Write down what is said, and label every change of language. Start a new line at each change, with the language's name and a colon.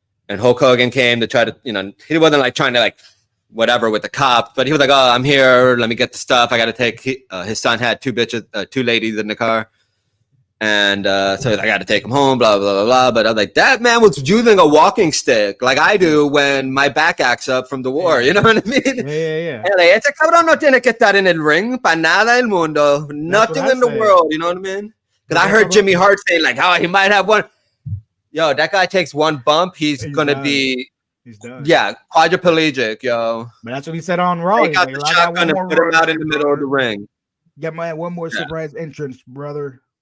English: And Hulk Hogan came to try to, he wasn't like trying to like whatever with the cops, but he was like, oh, I'm here. Let me get the stuff. I got to take, his son had two ladies in the car. And so I got to take him home, blah, blah, blah, blah. But I was like, that man was using a walking stick like I do when my back acts up from the war. You know what I mean? Yeah.
Spanish: Ese cabrón no tiene que estar en el ring para nada del mundo.
English: Nothing in the world. You know what I mean? Because I heard Jimmy Hart saying like, oh, he might have one. Yo, that guy takes one bump. He's going to be. He's done. Yeah, quadriplegic, yo. But that's what he said on Raw. He got the shotgun and put him out in the middle of the ring. Get my one more surprise entrance, brother.